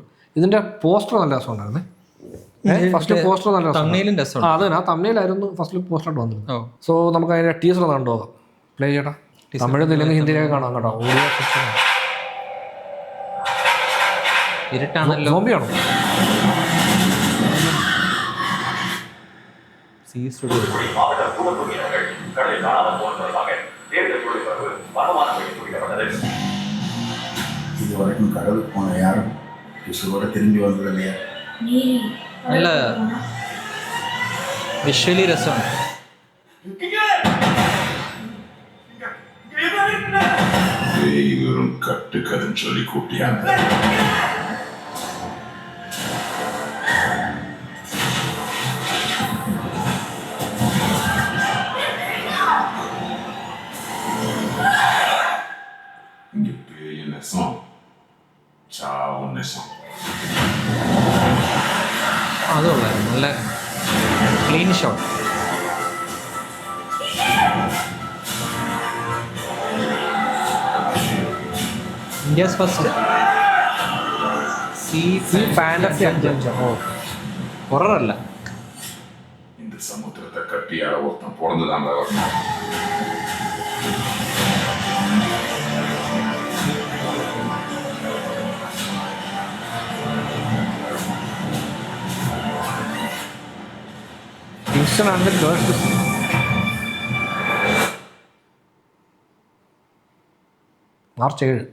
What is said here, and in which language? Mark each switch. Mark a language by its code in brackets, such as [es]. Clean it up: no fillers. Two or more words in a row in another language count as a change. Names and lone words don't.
[ml] ഇതിൻ്റെ പോസ്റ്റർ നല്ല രസമുണ്ടായിരുന്നേ. [en] first poster [ml] നല്ല രസം. അത് തന്നെ, ആ തമിഴിലായിരുന്നു ഫസ്റ്റ് പോസ്റ്ററായിട്ട് വന്നിരുന്നത്. സോ നമുക്ക് അതിൻ്റെ ടീസർ കണ്ടുപോകാം. പ്ലേ ചെയ്യട്ടാ. തമിഴ് തെലുങ്ക് ഹിന്ദിയിലേക്ക് കാണാം കേട്ടോ. [en] audio section [ml] ഇരുട്ടാണല്ലോ. സോംബിയാണോ? [ta] இதுவரைக்கும் கடலுக்கு போன யாரும் விசுவோட திரும்பி வந்தது இல்லையா? [ml] നല്ല വിഷ്വലി രസമാണ്. [ta] வெறும் கட்டுக்கதுன்னு சொல்லி கூட்டியாங்க. இங்க பேய் நெசம் சாவு நெசம். [ml] അതുകൊള്ളായിരുന്നു. നല്ല [en] clean shot. India's first sea fantasy adventure. [ml] ഹൊററല്ല. [ta] இந்த சமுத்திரத்தை கட்டியால ஒருத்தன் பிறந்துதான் வரணும். [ml] കിങ്സ്റ്റൺ ആണ് മാർച്ച് 7.